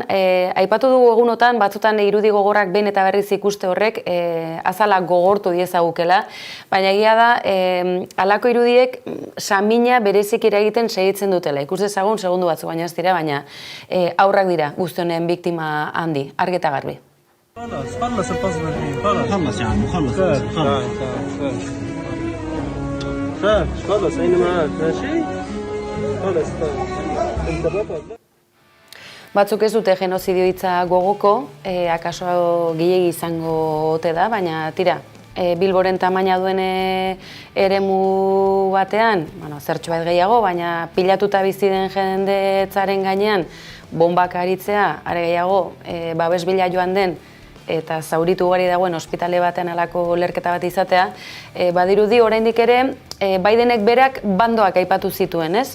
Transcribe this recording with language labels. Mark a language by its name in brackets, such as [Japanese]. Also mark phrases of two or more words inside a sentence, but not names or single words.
[Basque] Aipatu dugu egunotan, batzutan irudi gogorrak behin eta berriz ikuste horrek azala gogortu diezagukela, baina egia da, halako irudiek samina berezik eragiten segitzen dutela. Ikus dezagun segundu batzu baina ez dira, baina aurrak dira guzti honen biktima handi, argi eta garbi. [Arabic] خلص الفصل الحين خلص يا عم خلص خلص أين معاك ماشي خلص أنت بطل [Basque] Batzuk ez dute genozidio hitza gogoko, akaso gehiegi izango ote da, baina tira, Bilboren tamaina duen eremu batean, zertxo bat gehiago, baina pilatuta bizi den jendetzaren gainean bombak aritzea, are gehiago, babes bila joan den, eta zauritu ugari dagoen ospitale batean alako lerketa bat izatea, badirudi oraindik ere, Bidenek berak bandoak aipatu zituen, ez?